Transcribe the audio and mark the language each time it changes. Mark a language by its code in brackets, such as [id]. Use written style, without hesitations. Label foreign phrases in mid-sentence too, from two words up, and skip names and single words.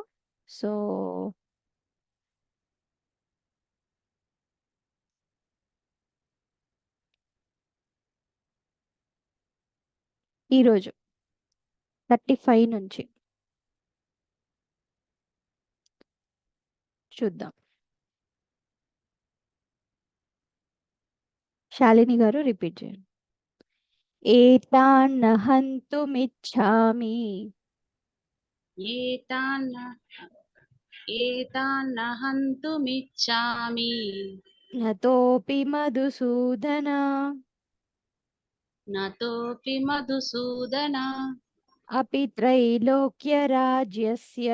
[te] సో ఈరోజు 35 నుంచి చూద్దాం. శాలిని గారు రిపీట్ చేయండి. [sa] ఏతాన్న హంతుమిచ్ఛామి एतान्न हन्तुमिच्छामि నతోపి మధుసూదన नतोऽपि मधुसूदन अपि त्रैलोक्यराज्यस्य